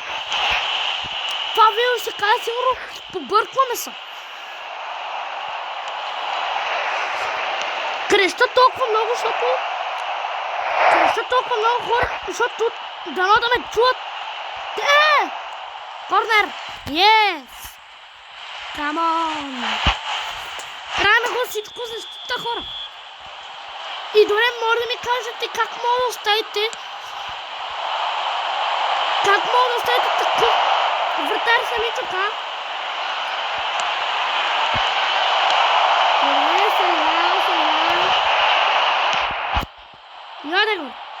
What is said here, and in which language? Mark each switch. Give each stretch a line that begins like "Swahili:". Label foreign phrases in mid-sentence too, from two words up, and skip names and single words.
Bulgarian: Това видео ще кажа сигурно, побъркваме се. Креща толкова много, хора, защото дано да ме чуят. Корнер!
English: Yes! Come on!
Bulgarian: Правим го всичко защита, хора. И дори може да ми кажете как мога да оставите такъв вратар самичък, а? Яде го.